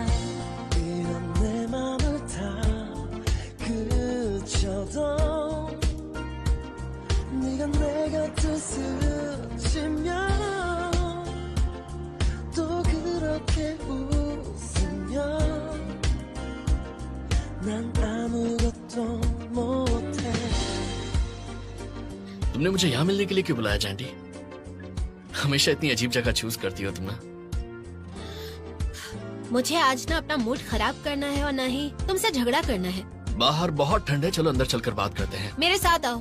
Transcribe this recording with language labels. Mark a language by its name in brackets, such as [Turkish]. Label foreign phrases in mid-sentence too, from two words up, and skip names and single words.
[Korean] 이런 내 맘을 다 그쳐도 네가 내 곁을 스치면 또 그렇게 웃으면 난 아무것도 못해. [Hindi] तुमने मुझे यहाँ मिलने के लिए क्यों बुलाया जैंडी? हमेशा इतनी अजीब जगह चूज करती हो तुम ना। मुझे आज ना अपना मूड खराब करना है और ना ही तुमसे झगड़ा करना है। बाहर बहुत ठंड है, चलो अंदर चलकर बात करते हैं। मेरे साथ आओ।